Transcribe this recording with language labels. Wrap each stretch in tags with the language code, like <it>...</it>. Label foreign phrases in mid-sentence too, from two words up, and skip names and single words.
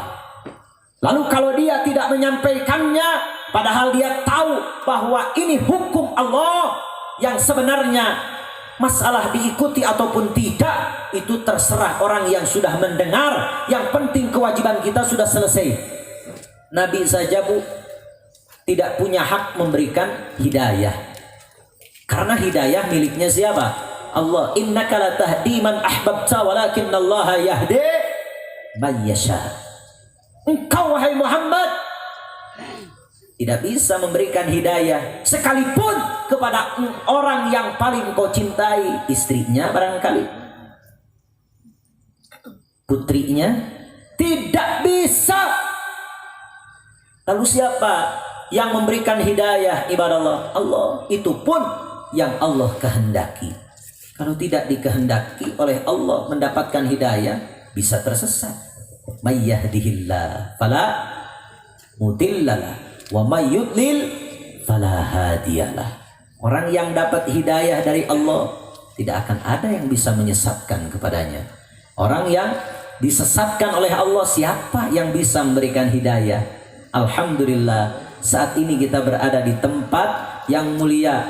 <id>Lalu kalau dia tidak menyampaikannya, padahal dia tahu bahwa ini hukum Allah yang sebenarnya, masalah diikuti ataupun tidak, itu terserah orang yang sudah mendengar. Yang penting kewajiban kita sudah selesai. Nabi saja, Bu, tidak punya hak memberikan hidayah, karena hidayah miliknya siapa? Allah.</id> <ar>إنك لا تهدي من أحببت ولكن الله يهدي من يشاء.</ar> <id>Engkau wahai Muhammad tidak bisa memberikan hidayah sekalipun kepada orang yang paling kau cintai, istrinya barangkali, putrinya, tidak bisa. Lalu siapa yang memberikan hidayah? Ibadallah, Allah. Itu pun yang Allah kehendaki. Kalau tidak dikehendaki oleh Allah mendapatkan hidayah, bisa tersesat.</id> <ar>من يهده الله فلا مضل له ومن يضلل فلا هادي له.</ar> <id>Orang yang dapat hidayah dari Allah, tidak akan ada yang bisa menyesatkan kepadanya. Orang yang disesatkan oleh Allah, siapa yang bisa memberikan hidayah? Alhamdulillah, saat ini kita berada di tempat yang mulia.</id>